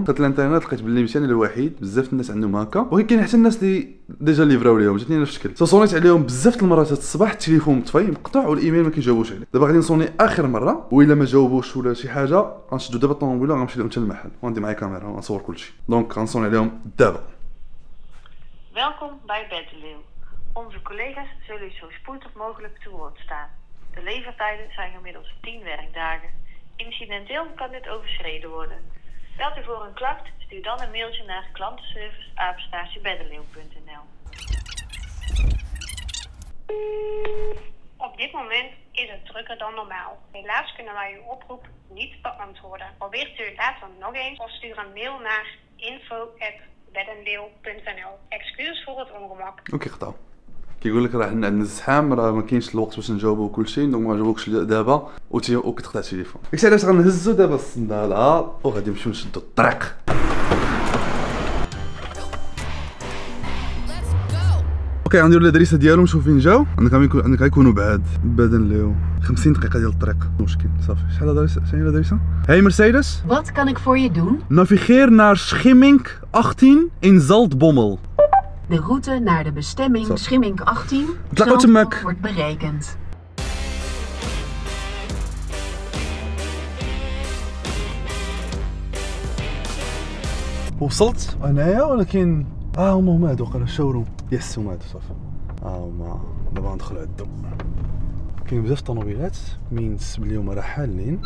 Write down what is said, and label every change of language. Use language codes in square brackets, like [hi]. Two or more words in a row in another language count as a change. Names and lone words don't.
[ar] دخلت الانترنت لقيت بلي ماشي انا الوحيد، بزاف الناس عندهم هكا، ولكن حتى الناس اللي ديجا ليفراو ليهم جاتني نفس الشكل. صونيت عليهم بزاف المرات الصباح التليفون مطفي مقطوع والايميل ما كيجاوبوش عليه. دابا غادي نصوني اخر مره، والا ما جاوبوش ولا شي حاجه غنشدوا دابا الطوموبيله وغنمشي لهم حتى المحل وغندي معايا كاميرا ونصور كلشي. دونك غنصوني عليهم دابا. [nl] Welkom bij Beddenleeuw. Onze collega's zullen u zo spoedig mogelijk te woord staan. De levertijden zijn gemiddeld 10 werkdagen. Incidenteel kan dit overschreden worden. Belt u voor een klacht, stuur dan een mailtje naar klantenservice@beddenleeuw.nl. Op dit moment is het drukker dan normaal. Helaas kunnen wij uw oproep niet beantwoorden. Probeert u het later nog eens of stuur een mail naar info@beddenleeuw.nl. Excuus voor het ongemak. [ar] اوكي قطعوا. كيقول لك راه عندنا الزحام، راه ما كاينش الوقت باش نجاوبوا كلشي، دونك ما جاوبوكش دابا وكتقطع التليفون. داكشي علاش غنهزوا دابا الصنداله وغادي نمشيو نشدوا الطريق. اوكي غنديروا الادريسه ديالهم، نشوف فين جاو. عندك غيكونوا بعاد Beddenleeuw 50 دقيقه ديال الطريق، مشكل. صافي شحال الادريسه؟ شنو هي الادريسه؟ هاي مرسيدس. [nl] Wat kan ik voor je doen? Navigeer naar Schimmink 18 in Zaltbommel. De route naar de bestemming Schimmink 18 wordt berekend. [ar] وصلت انايا ولكن هما هادو قال الشوروم. يس هما هادو صافي. هما دابا ندخلوا عندو. كاين بزاف الطوموبيلات من نحس بلي هما راه حالين.